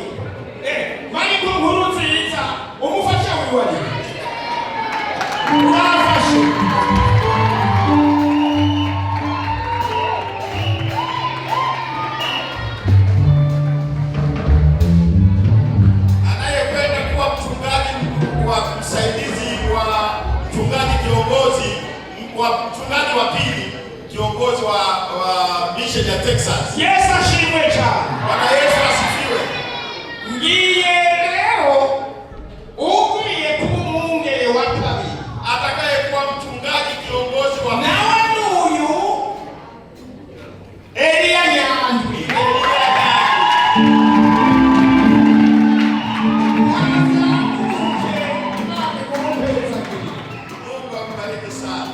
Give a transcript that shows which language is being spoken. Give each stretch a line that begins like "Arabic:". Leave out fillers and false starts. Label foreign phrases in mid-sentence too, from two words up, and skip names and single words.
Rundi: Mariko Inkuru Nziza umufasha wiwe ari. Urafashe.
Swahili: Anayekwenda kuwa mchungaji wa msaidizi wa mchungaji kiongozi wa mchungaji wa pili kiongozi wa mission ya Texas.
Rundi: Yesu ashimwe cyane.
Swahili: Bwana Yesu asifiwe.
Rundi: Ngiye leo ugiye kuba umwungere wa kabiri.
Swahili: Atakayekuwa mchungaji kiongozi wa pili.
Rundi: Nawe n'uyu Elia Nyandwi.
Swahili: Mungu ambariki sana.